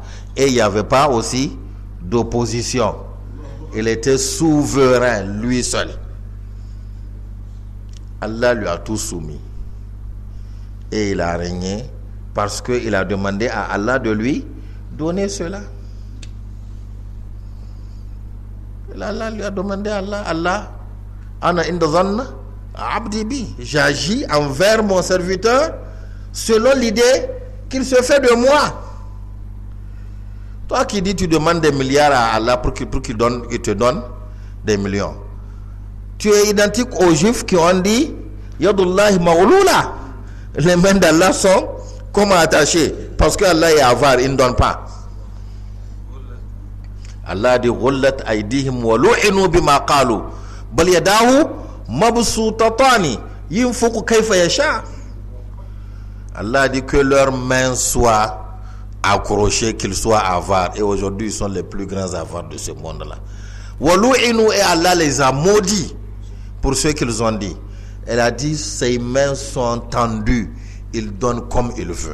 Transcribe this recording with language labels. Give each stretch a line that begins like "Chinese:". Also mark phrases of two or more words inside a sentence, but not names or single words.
French: Et il n'y avait pas aussi d'opposition. Il était souverain, lui seul. Allah lui a tout soumis. Et il a régné parce qu'il a demandé à Allah de lui donner cela. Allah lui a demandé à Allah,
Arabic: أنا عند ظن عبدي بي.
French: J'agis envers mon serviteur selon l'idée qu'il se fait de moi. Toi qui dis tu demandes des milliards à Allah pour qu'il te donne des millions. Tu es identique aux juifs qui ont dit
Arabic: يد الله مغلولة.
French: Les mains d'Allah sont comme attachées parce qu'Allah est avare, il ne donne pas.
Arabic: Allah dit غلت أيديهم ولعنوا بما قالوا بل يداه مبسوطتان ينفق كيف يشاء.
French: Allah dit que leurs mains soient accrochées, qu'ils soient avares. Et aujourd'hui, ils sont les plus grands avares de ce monde-là.
Arabic: ولعنوا,
French: et Allah les a maudits pour ce qu'ils ont dit. Elle a dit ses mains sont tendues, il donne comme il veut.